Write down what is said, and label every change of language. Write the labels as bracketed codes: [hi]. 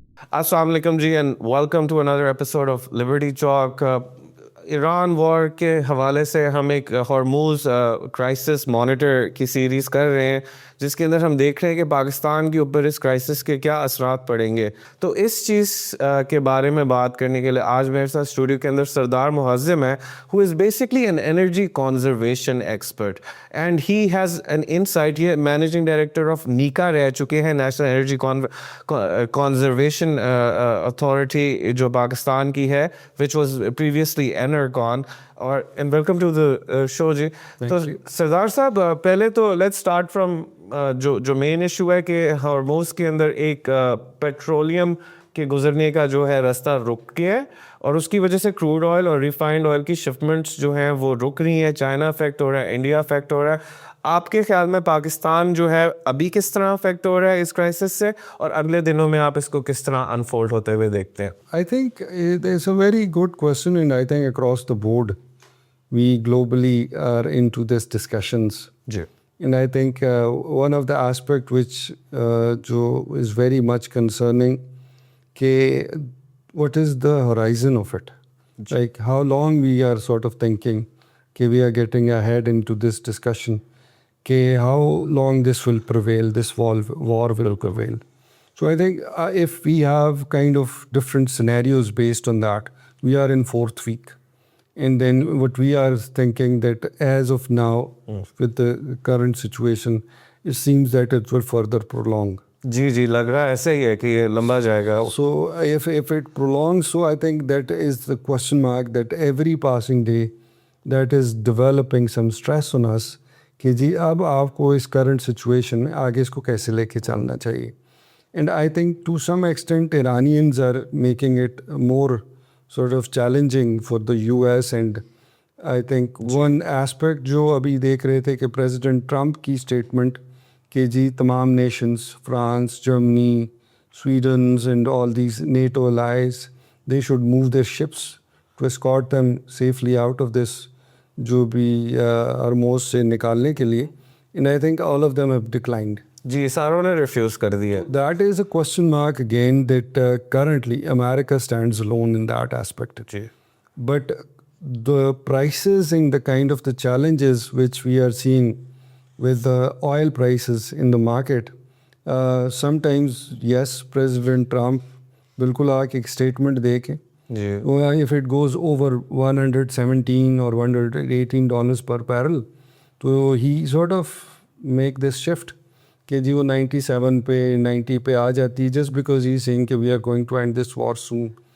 [en] Assalamu alaikum ji, and welcome to another episode of Liberty Talk. [ur] Iran وار کے حوالے سے ہم ایک ہارموز کرائسس مانیٹر کی سیریز کر رہے ہیں جس کے اندر ہم دیکھ رہے ہیں کہ پاکستان کے اوپر اس کرائسس کے کیا اثرات پڑیں گے. تو اس چیز کے بارے میں بات کرنے کے لیے آج میرے ساتھ اسٹوڈیو کے اندر سردار معظم ہے, [en] Who is basically an energy conservation expert and he has an insight. [ur] یہ مینیجنگ ڈائریکٹر آف نیکا رہ چکے ہیں, نیشنل انرجی کنزرویشن اتھارٹی جو پاکستان کی ہے, [en] which was previously [ur] ENERCON. اور اینڈ ویلکم ٹو دا شو جی. تو سردار صاحب, پہلے تو [en] let's start from [ur] جو مین ایشو ہے کہ ہارموز کے اندر ایک پیٹرولیم کے گزرنے کا جو ہے راستہ رک گیا ہے اور اس کی وجہ سے کروڈ آئل اور ریفائنڈ آئل کی شپمنٹس جو ہیں وہ رک رہی ہیں. چائنا افیکٹ ہو رہا ہے, انڈیا افیکٹ ہو رہا ہے. آپ کے خیال میں پاکستان جو ہے ابھی کس طرح افیکٹ ہو رہا ہے اس کرائسس سے, اور اگلے دنوں میں آپ اس کو کس طرح انفولڈ ہوتے ہوئے دیکھتے ہیں؟ [en] I think it's a very good question, and I think across the board we globally are into these discussions. [ur] جی. [en] And I think one of the aspect which jo is very much concerning, ke what is the horizon of it? Like how long we are sort of thinking ke we are getting ahead into this discussion, ke how long this will prevail, this war will prevail. So I think if we have kind of different scenarios based on that, we are in fourth week. And then what we are thinking that as of now, with the current situation, it seems that it will further prolong. [ur] جی لگ رہا ہے ایسے ہی ہے کہ یہ لمبا جائے گا. [en] So if it prolongs, so I think that is the question mark, that every passing day that is developing some stress on us [ur] کہ جی اب آپ کو اس current situation میں آگے اس کو کیسے لے کے چلنا چاہیے. [en] And I think to some extent Iranians are making it more sort of challenging for the US. And I think one aspect [ur] جو ابھی دیکھ رہے تھے کہ پریزیڈنٹ ٹرمپ کی اسٹیٹمنٹ کہ جی تمام nations, France, Germany, سویڈنز [en] and all these NATO allies, they should move their ships to escort them safely out of this [ur] جو بھی ہرموز سے نکالنے کے لیے. [en] And I think all of them have declined. [ur] جی ساروں نے ریفیوز کر دیا. [en] That is a question mark again, that currently America stands alone in that aspect. [ur] جی. [en] But the prices and the kind of the challenges which we are seeing with the oil prices in the market, sometimes yes, President Trump [ur] بالکل آ کے ایک statement دے کے [en] if it goes over $117 or $118 per barrel, تو he sort of make this shift [ur] کہ جی وہ 97 پہ 90 پہ آ جاتی ہے, [en] just because he is saying کہ we are going to end this war soon.